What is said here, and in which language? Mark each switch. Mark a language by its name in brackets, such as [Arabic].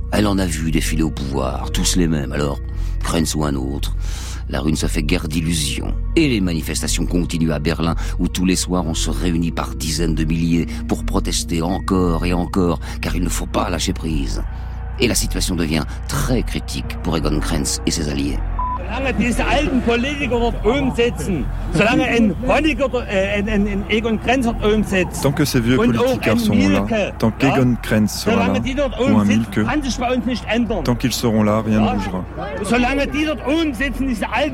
[French] Elle en a vu défiler au pouvoir, tous les mêmes. Alors, Krenz ou un autre, la rue ne se fait guère d'illusions. Et les manifestations continuent à Berlin, où tous les soirs on se réunit par dizaines de milliers pour protester encore et encore, car il ne faut pas lâcher prise. Et la situation devient très critique pour Egon Krenz et ses alliés. [German] Solange diese alten Politiker dort oben sitzen, solange ein Honecker, ein Egon Krenz dort oben sitzt, [French] tant que ces vieux politiciens sont là, tant qu'Egon Krenz sera là, ou un Milke, tant qu'ils seront là, rien ne bougera. [German] Solange die dort oben sitzen, diese alten